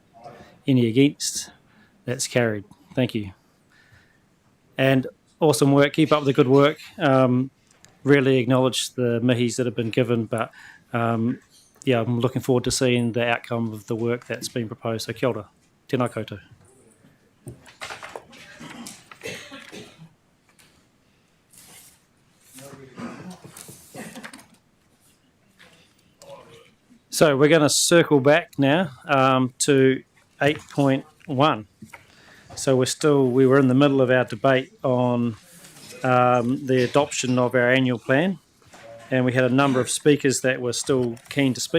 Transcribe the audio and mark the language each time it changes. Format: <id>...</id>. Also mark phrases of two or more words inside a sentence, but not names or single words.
<en>Any against? That's carried. Thank you. And awesome work. Keep up the good work. Really acknowledge the mihis that have been given, but yeah, I'm looking forward to seeing the outcome of the work that's been proposed.</en> <mi>So kia ora. Tēnā koutou.</mi> <en>So we're going to circle back now to 8.1. So we were in the middle of our debate on the adoption of our annual plan, and we had a number of speakers that were still keen to speak.</en>